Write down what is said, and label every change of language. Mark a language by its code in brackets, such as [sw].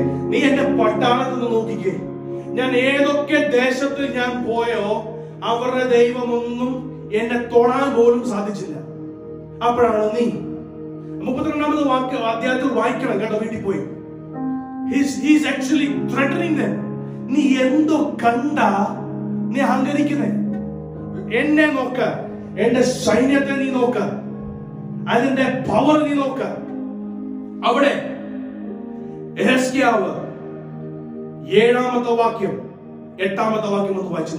[ml] നീ എന്റെ പട്ടാളത്തിൽ നിന്ന് നോക്കിക്കേ, ഞാൻ ഏതൊക്കെ ദേശത്തിൽ ഞാൻ പോയോ അവരുടെ ദൈവമൊന്നും എന്നെ തൊടാൻ പോലും സാധിച്ചില്ല. അപ്പോഴാണ് നീ 32ാമത്തെ അധ്യായത്തിൽ വായിക്കണം കേട്ടോ, വീട്ടിൽ പോയി. [en] He's actually threatening them. [ml] നീ എന്തോ കണ്ട നീ അഹങ്കരിക്കുന്നേ? എന്നെ നോക്ക, എന്റെ സൈന്യത്തെ നീ നോക്ക, അതിന്റെ പവർ നീ നോക്ക. അവിടെ ഹെസ്കിയാവ് 7ാമത്തെ വാക്യം 8ാമത്തെ വാക്യം ഒന്ന് വായിച്ചു.